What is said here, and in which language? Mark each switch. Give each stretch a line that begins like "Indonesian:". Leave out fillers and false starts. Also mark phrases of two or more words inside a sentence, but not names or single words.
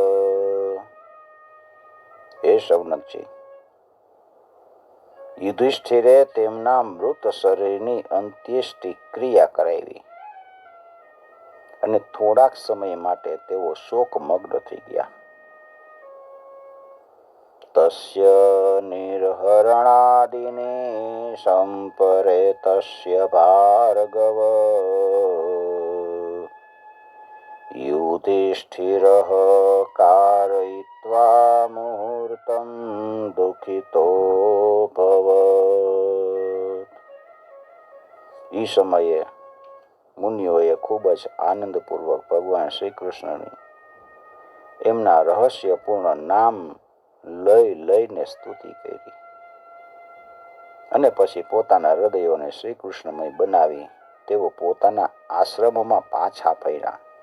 Gujarati: હે શૌનકજી, યુધિષ્ઠિરે તેમના મૃત શરીરની અંત્યેષ્ટિ ક્રિયા કરાવી અને થોડાક સમય માટે તેઓ શોકમગ્ન થઈ ગયા.
Sanskrit: तस्य निर्हरणादिने संपरे तस्य भार्गव युधिष्ठिरः कारयित्वा मुहूर्तं દુઃખિતોऽભવत्।
Gujarati: એ સમયે મુનિઓએ ખૂબ જ આનંદપૂર્વક ભગવાન શ્રી કૃષ્ણની એમના રહસ્યપૂર્ણ નામ લઈને સ્તુતિ કરી અને પછી પોતાના હૃદયોને શ્રી કૃષ્ણમય બનાવી તેઓ પોતાના આશ્રમોમાં પાછા ફર્યા।